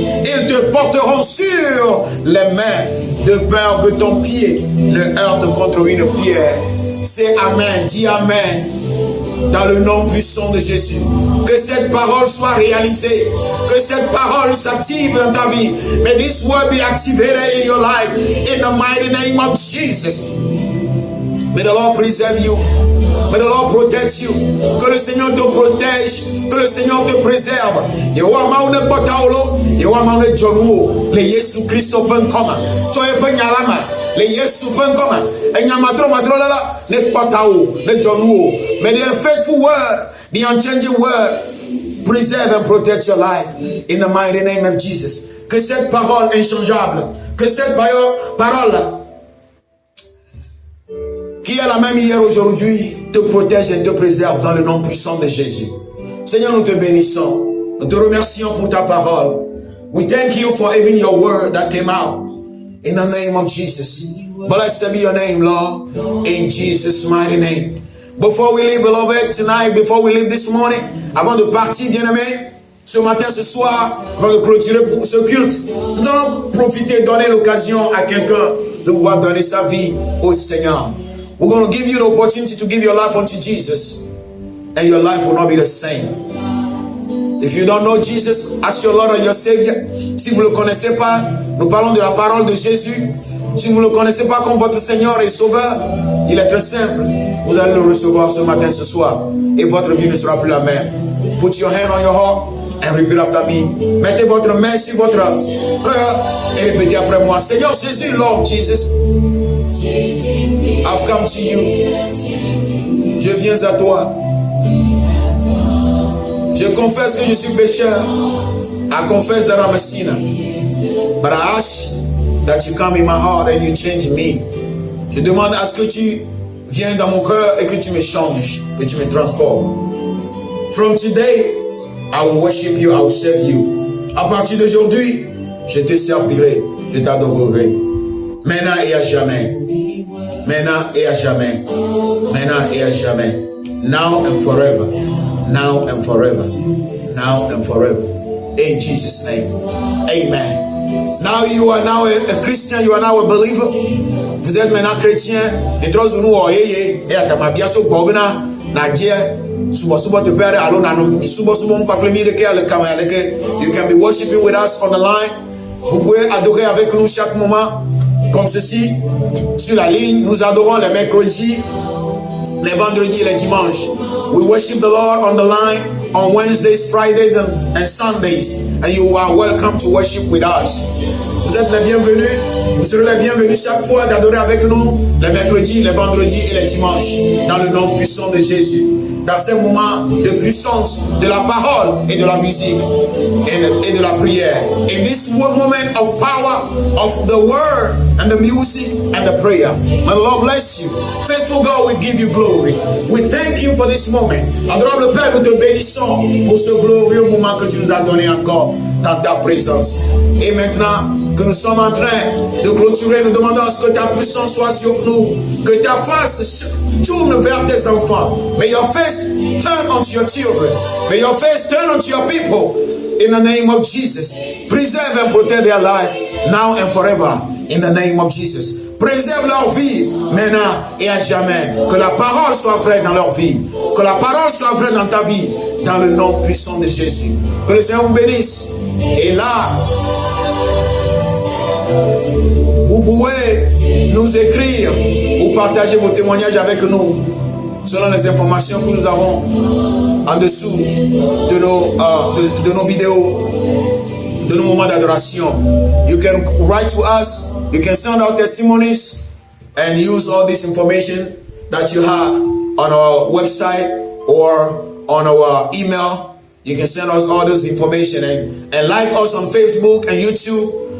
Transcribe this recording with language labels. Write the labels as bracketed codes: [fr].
[fr] Ils te porteront sur les mains, de peur que ton pied ne heurte contre une pierre. C'est amen. Dis amen. Dans le nom puissant de Jésus. Que cette parole soit réalisée. Que cette parole s'active dans ta vie. [en] May this word be activated in your life. In the mighty name of Jesus. May the Lord preserve you. May the Lord protect you. [fr] Que le Seigneur te protège. Que le Seigneur te préserve. Yewa maune botaolo. Yewa maune jonuo. Le Yesu Christo ben koma. Soye ben yalama. Le Yesu ben koma. Enyamatro matrolala. Ne botao. Ne jonuo. [en] May the faithful word, the unchanging word, preserve and protect your life. In the mighty name of Jesus. [fr] Que cette parole inchangeable. Que cette parole qui est la même hier aujourd'hui, te protège et te préserve dans le nom puissant de Jésus. Seigneur, nous te bénissons. Nous te remercions pour ta parole. [en] We thank you for even your word that came out. In the name of Jesus. Blessed be your name, Lord. In Jesus' mighty name. Before we leave, beloved, tonight, before we leave this morning, [fr] avant de partir, bien-aimé, ce matin, ce soir, avant de clôturer pour ce culte, nous allons profiter et donner l'occasion à quelqu'un de pouvoir donner sa vie au Seigneur. [en] We're going to give you the opportunity to give your life unto Jesus, and your life will not be the same. If you don't know Jesus as your Lord and your Savior, [fr] si vous ne le connaissez pas, nous parlons de la parole de Jésus. Si vous ne le connaissez pas comme votre Seigneur et Sauveur, il est très simple. Vous allez le recevoir ce matin, ce soir, et votre vie ne sera plus la même. [en] Put your hand on your heart and repeat after me. [fr] Mettez votre main sur votre cœur et répétez après moi. Seigneur Jésus, [en] Lord Jesus, I've come to you. [fr] Je viens à toi. Je confesse que je suis pécheur. [en] I confess that I'm a sinner. But I ask that you come in my heart and you change me. [fr] Je demande à ce que tu viennes dans mon cœur et que tu me changes, que tu me transformes. [en] From today, I will worship you, I will serve you. [fr] À partir d'aujourd'hui, je te servirai, je t'adorerai. Maintenant et à jamais. Maintenant et à jamais. Maintenant et à jamais. [en] Now and forever. Now and forever. Now and forever. In Jesus' name. Amen. Now you are now a Christian, you are now a believer. [fr] Vous êtes maintenant chrétien. Et trop nous oyez et à tamabia so bogna na dia subo te pere alo na no subo mpakle de ke le kamera que [en] you can be worshiping with us on the line. [fr] Vous pouvez adorer avec nous chaque moment comme ceci sur la ligne. Nous adorons les mercredis, les vendredis et les dimanches. [en] We worship the Lord on the line on Wednesdays, Fridays and Sundays, and you are welcome to worship with us. [fr] Vous êtes les bienvenus. Vous serez les bienvenus chaque fois d'adorer avec nous les mercredis, les vendredis et les dimanches dans le nom puissant de Jésus. Dans ces moments de puissance de la parole et de la musique et de la prière. [en] In this moment of power of the word and the music and the prayer. May the Lord bless you. Faithful God, we give you glory. We thank you for this moment. [fr] Adorable Père, nous te bénissons pour ce glorieux moment que tu nous as donné encore dans ta présence. Et maintenant que nous sommes en train de clôturer, nous demandons à ce que ta puissance soit sur nous, que ta face tourne vers tes enfants. [en] May your face turn unto your children. May your face turn unto your people. In the name of Jesus, preserve and protect their life now and forever. In the name of Jesus. [fr] Préserve leur vie maintenant et à jamais. Que la parole soit vraie dans leur vie. Que la parole soit vraie dans ta vie. Dans le nom puissant de Jésus. Que le Seigneur vous bénisse. Et là, vous pouvez nous écrire ou partager vos témoignages avec nous selon les informations que nous avons en dessous de nos vidéos, de nos moments d'adoration. [en] You can write to us, you can send out testimonies and use all this information that you have on our website or on our email. You can send us all this information and like us on Facebook and YouTube.